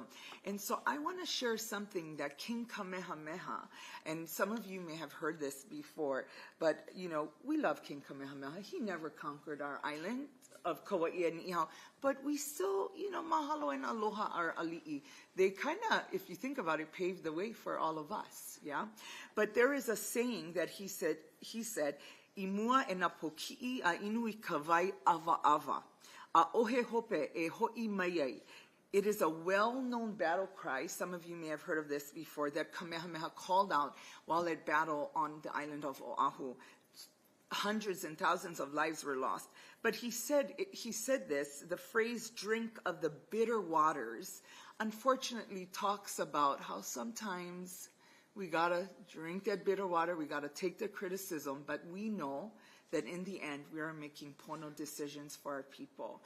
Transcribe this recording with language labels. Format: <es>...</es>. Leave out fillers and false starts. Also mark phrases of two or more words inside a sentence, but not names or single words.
<en>And so I want to share something that King Kamehameha, and some of you may have heard this before, but, you know, we love King Kamehameha. He never conquered our island of Kaua'i and Ni'ihau, but we still, you know, mahalo and aloha are ali'i. They kind of, if you think about it, paved the way for all of us, yeah? But there is a saying that he said,</en> <haw>imua e na poki'i a inui kawai ava ava.</haw> <en>It is a well-known battle cry. Some of you may have heard of this before, that Kamehameha called out while at battle on the island of Oahu. Hundreds and thousands of lives were lost. But he said this, the phrase drink of the bitter waters, unfortunately talks about how sometimes we gotta drink that bitter water, we gotta take the criticism, but we know that in the end, we are making pono decisions for our people.</en>